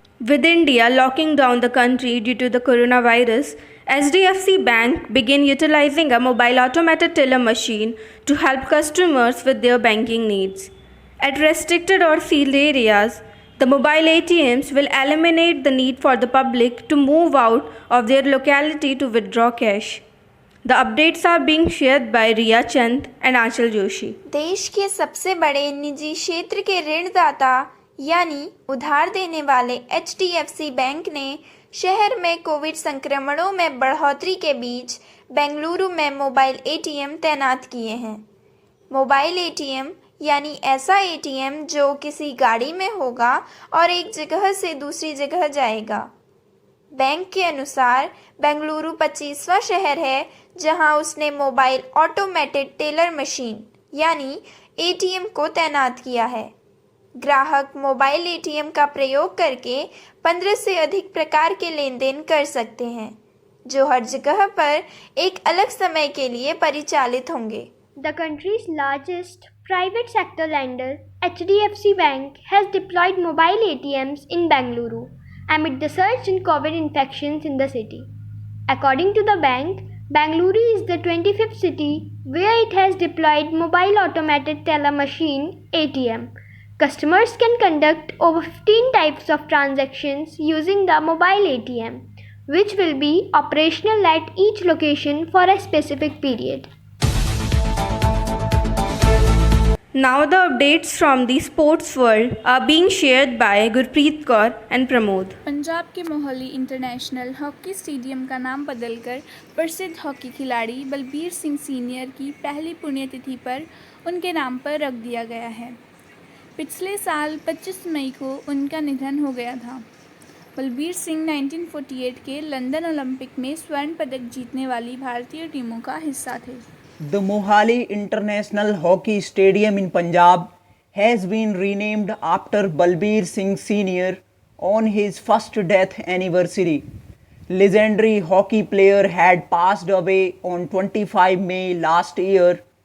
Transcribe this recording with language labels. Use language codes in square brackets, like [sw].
[en] With India locking down the country due to the coronavirus, SDFC Bank began utilizing a mobile automated teller machine to help customers with their banking needs. At restricted or sealed areas, the mobile ATMs will eliminate the need for the public to move out of their locality to withdraw cash. The updates are being shared by Riya Chand and Aanchal Joshi. [hi] देश के सबसे बड़े निजी क्षेत्र के ऋणदाता यानी उधार देने वाले HDFC बैंक ने शहर में कोविड संक्रमणों में बढ़ोतरी के बीच बेंगलुरु में मोबाइल ATM तैनात किए हैं। मोबाइल ATM यानी ऐसा ATM जो किसी गाड़ी में होगा और एक जगह से दूसरी जगह जाएगा। बैंक के अनुसार बेंगलुरु 25वां शहर है जहां उसने मोबाइल ऑटोमेटेड टेलर मशीन यानी ATM को तैनात किया है। ग्राहक मोबाइल ATM का प्रयोग करके 15 से अधिक प्रकार के लेन देन कर सकते हैं जो हर जगह पर एक अलग समय के लिए परिचालित होंगे। [en] The country's largest private sector lender, HDFC Bank, has deployed mobile ATMs in Bengaluru amid the surge in COVID infections in the city. According to the bank, Bengaluru is the 25th city where it has deployed mobile automated teller machine ATM. Customers can conduct over 15 types of transactions using the mobile ATM, which will be operational at each location for a specific period. Now the updates from the sports world are being shared by Gurpreet Kaur and Pramod. [hi] Punjab के Mohali international hockey stadium का नाम बदलकर प्रसिद्ध hockey खिलाड़ी Balbir Singh senior की पहली पुण्यतिथि पर उनके नाम पर रख दिया गया है। पिछले साल 25 मई को उनका निधन हो गया था। बलबीर सिंह 1948 के लंदन ओलंपिक में स्वर्ण पदक जीतने वाली भारतीय टीमों का हिस्सा थे। [en] The Mohali International Hockey Stadium in Punjab has been renamed after Balbir Singh Sr. on his first death anniversary. Legendary hockey player had passed away on 25 May last year.